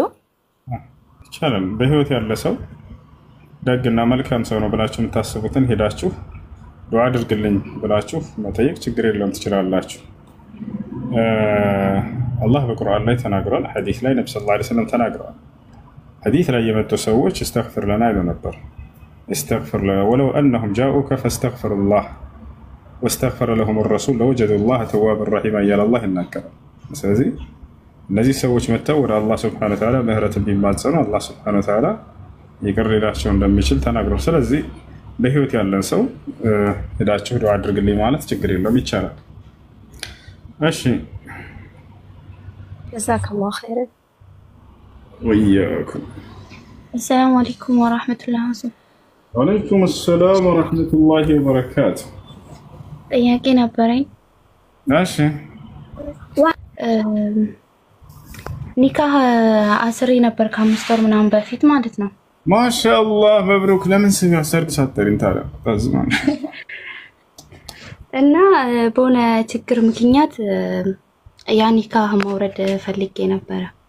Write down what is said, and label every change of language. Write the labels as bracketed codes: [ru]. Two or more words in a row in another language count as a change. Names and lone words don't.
[am] ይችላል። በህይወት ያለ ሰው ደግና መልካም ሰው ነው ብላችሁ የምታስቡትን ሄዳችሁ ዱዓ አድርግልኝ ብላችሁ መጠየቅ ችግር የለውም፣ ትችላላችሁ። አላህ በቁርአን ላይ ተናግሯል፣ ሐዲስ ላይ ነብዩ [ar] صلى الله عليه وسلم [am] ተናግረዋል። ሐዲስ ላይ የመጡ ሰዎች [ar] استغفر لنا [am] ይሉ ነበር። [ar] استغفر لنا ولو انهم جاءوك فاستغفر الله واستغفر لهم الرسول لوجدوا الله توابا رحيما [am] እያለ አላህ ይናገራል። ስለዚህ እነዚህ ሰዎች መተው ወደ አላህ [ar] سبحانه وتعالى [am] ምህረትን ቢማጸኑ አላህ [ar] سبحانه وتعالى [am] ይቅር ሊላቸው እንደሚችል ተናግሯል። ስለዚህ በህይወት ያለን ሰው ሄዳችሁ ዱዓ አድርግልኝ ማለት ችግር የለውም፣ ይቻላል። እሺ [ar] جزاك الله خيرا ወይያኩም። السلام عليكم ورحمة الله وبركاته. وعليكم السلام ورحمة الله وبركاته. [am] ጥያቄ ነበረኝ። እሺ ኒካህ አስሬ ነበር ከ5 ወር ምናምን በፊት ማለት ነው። [ar] ما شاء الله مبروك። [am] ለምን ስም ያሰርግ ሳትጠሪኝ ታዲያ? ታዝማን እና በሆነ ችግር ምክንያት ያ ኒካህ መውረድ ፈልጌ ነበረ።